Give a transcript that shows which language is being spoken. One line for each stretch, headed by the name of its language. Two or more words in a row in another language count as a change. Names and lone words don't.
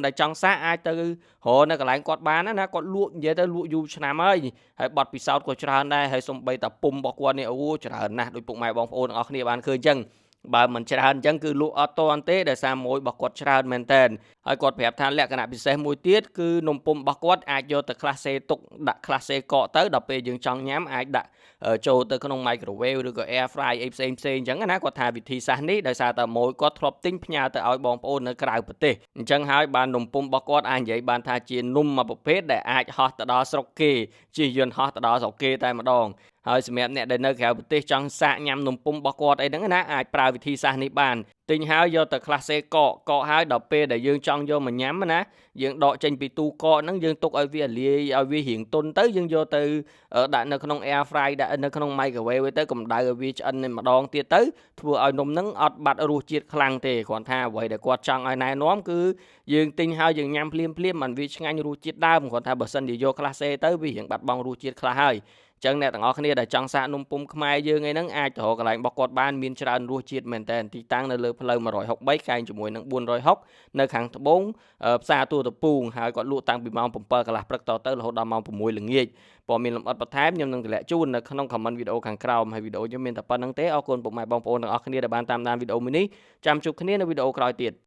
Khmer: ដែលចង់សាកអាចទៅរកនៅកន្លែងគាត់បានណាគាត់លក់និយាយទៅលក់យូរឆ្នាំហើយបទពិសោធន៍ក៏ច្រើនដែរហើយសំបីតាពុំរបស់គាត់នេះអូច្រើនណាស់ដោយពុកម៉ែបងប្អូនទាំងអស់គ្នាបានឃើញអញ្ចឹងបើមិនច្រើនអញ្ចឹងគឺលក់អត់ទាន់ទេដោយសារម៉ួយរបស់គាត់ច្រើនមែនតើហើយគាត់ប្រាប់ថាលក្ខណៈពិសេសមួយទៀតគឺនំពុម្ពរបស់គាត់អាចយកទៅក្លាសេទុកដាក់ក្លាសេ កកទៅដល់ពេលយើងចង់ញ៉ាំអាចដាក់ចូលទៅក្នុង microwave ឬក៏
English: air fry
Khmer: អីផ្សេងអញ្ចឹងណាគាត់ថាវិធីសាស្ត្រនេះដោយសារតែម៉ួយគាត់ធ្លាប់ទិញផ្ញើទៅឲ្យបងប្អូននៅក្រៅប្រទេសអញ្ចឹងហើយបាននំពុម្ពរបស់គាត់អាចនិយាយបានថាជានំមួយប្រភេទដែលអាចហោះទៅដល់ស្រុកគេ ជិះយន្តហោះទៅដល់ស្រុកគេតែម្ដងហើយសម្រាប់អ្នកដែលនៅក្រៅប្រទេសចង់សាកញ៉ាំនំពុម្ពរបស់គាត់អីហ្នឹងណាអាចប្រើវិធីសាស្ត្រនេះបានទិញហើយយកទៅក្លាសេកកហើយដល់ពេលដែលយើងចង់យកមកញ៉ាំណាយើងដកចេញពីទូក ហ្នឹងយើងទុកឲ្យវាលាយឲ្យវារៀងទន់ទៅយើងយកទៅដាក់នៅក្នុង
English: air fry
Khmer: ដាក់នៅក្នុង microwave ទៅកម្ដៅឲ្យវាឆ្អិនម្ដងទៀតទៅធ្វើឲ្យនំហ្នឹង អត់បាត់រសជាតិខ្លាំងទេគ្រាន់ថាអ្វីដែលគាត់ចង់ឲ្យណែនាំគឺយើងទិញហើយយើងញ៉ាំភ្លាមមិនវាឆ្ងាញ់រសជាតិ ដើមគ្រាន់ថាបើសិនជាយកក្លាសេទៅវារៀងបាត់បង់រសជាតិខ្លះហើយចឹងអ្នកទាំងអស់គ្នាដែលចង់សាកនំពុម្ពខ្មែរយើងអីហ្នឹងអាចទៅរកកន្លែងរបស់គាត់បានមានច្រើនរសជាតិមែនតើទីតាំងនៅលើផ្លូវ163កែងជាមួយនឹង460នៅខាងត្បូងផ្សារទួលតពូងហើយគាត់លក់តាំងពីម៉ោង7កន្លះព្រឹកតទៅរហូតដល់ម៉ោង6ល្ងាចព័ត៌មានលម្អិតបន្ថែមខ្ញុំនឹងតម្លាក់ជូននៅក្នុង comment វីដេអូខាងក្រោមហើយវីដេអូខ្ញុំមានតែប៉ុណ្្នឹងទេអរគុណពុកម៉ែបងប្អូនទាំងអស់គ្នាដែលបានតាមដានវីដេអូមួយនេះចាំជួបគ្នានៅវីដេអូក្រោយទៀត